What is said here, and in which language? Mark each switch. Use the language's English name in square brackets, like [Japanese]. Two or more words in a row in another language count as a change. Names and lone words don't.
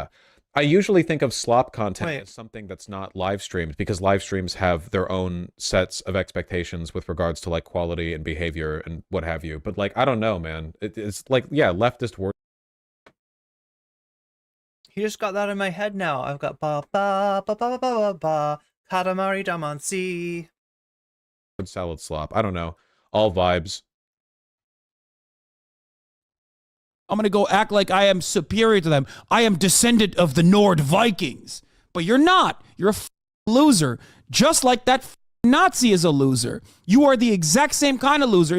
[English] I usually think of slop content as something that's not live streamed, because live streams have their own sets of expectations with regards to like quality and behavior and what have you. But like, I don't know, man. It's like, yeah, leftist word. He just got that in my head now. I've got ba ba ba ba ba ba ba Katamari Damacy. Salad slop. I don't know. All vibes. I'm going to go act like I am superior to them. I am descendant of the Nord Vikings. But you're not. You're a loser. Just like that Nazi is a loser. You are the exact same kind of loser.